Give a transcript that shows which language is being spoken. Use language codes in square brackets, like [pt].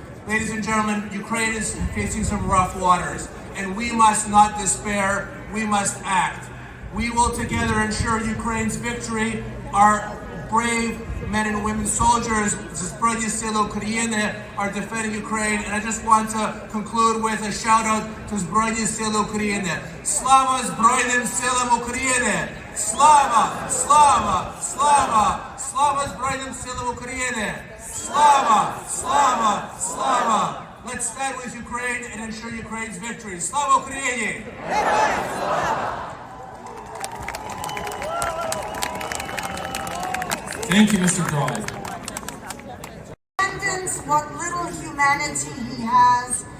[en] Ladies and gentlemen, Ukraine is facing some rough waters, and we must not despair. We must act. We will together ensure Ukraine's victory. Our brave men and women soldiers, Збройні Сили України, are defending Ukraine. And I just want to conclude with a shout out to Збройні Сили України. [uk] Слава Збройним силам України! Слава! Слава! Слава! Слава Збройним силам України! Slava! Slava! Slava! [en] Let's stand with Ukraine and ensure Ukraine's victory. [uk] Slava Ukraini! [en] Thank you, Mr. Drive. Abandons what little humanity he has.